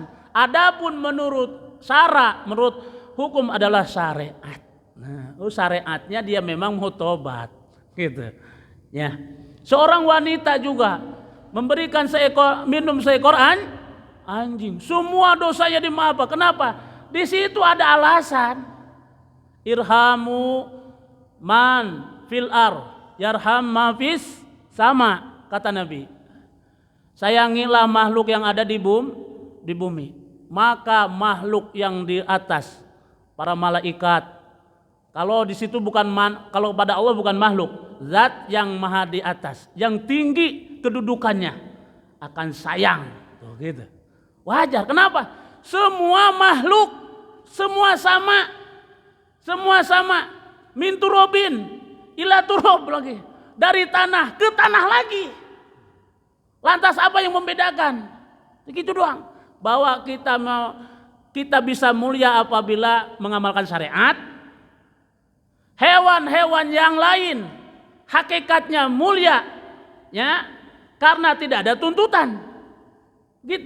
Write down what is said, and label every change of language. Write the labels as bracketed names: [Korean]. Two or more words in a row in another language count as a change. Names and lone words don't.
[Indonesian] Adapun menurut menurut hukum adalah syariat. Nah, syariatnya dia memang mau tobat, gitu. Ya. Seorang wanita juga memberikan minum seekor anjing, semua dosanya dimaafkan. Kenapa? Di situ ada alasan. [Arabic] ارحموا من في يرحم ما في السماء, [Indonesian] kata Nabi. Sayangilah makhluk yang ada di bumi, maka makhluk yang di atas, para malaikat. Kalau di situ kalau pada Allah bukan makhluk, zat yang maha di atas, yang tinggi kedudukannya, akan sayang. Tuh, gitu. Wajar. Kenapa? Semua makhluk, semua sama. [Arabic] من ترابٍ إلى تراب lagi. [Indonesian] Dari tanah ke tanah lagi. Lantas apa yang membedakan? Begitu doang. Bahwa kita bisa mulia apabila mengamalkan syariat. Hewan-hewan yang lain hakikatnya mulia, ya, karena tidak ada tuntutan.